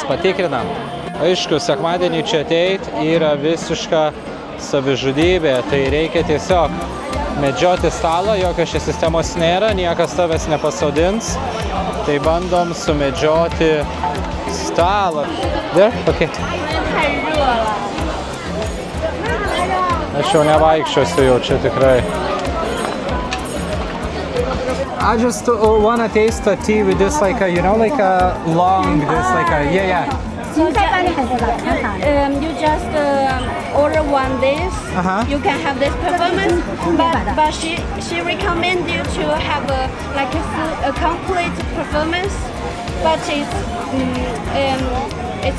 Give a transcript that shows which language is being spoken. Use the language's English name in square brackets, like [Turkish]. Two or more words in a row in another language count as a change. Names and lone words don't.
[Lithuanian] Patikrinam. Aišku, sekmadienį čia ateit yra visiška savižudybė, tai reikia tiesiog medžioti stalą, jokios čia sistemos nėra, niekas tavęs nepasodins. Tai bandom sumedžioti stalą. [English] There? Okay. [Chinese] 太热了。 [Lithuanian] Aš jau nevaikščiosiu jau čia tikrai. [English] I just want to taste the tea with this like a, you know, like a long, this like a, yeah. You just order one this. You can have this performance, but she recommend you to have a complete performance, but it's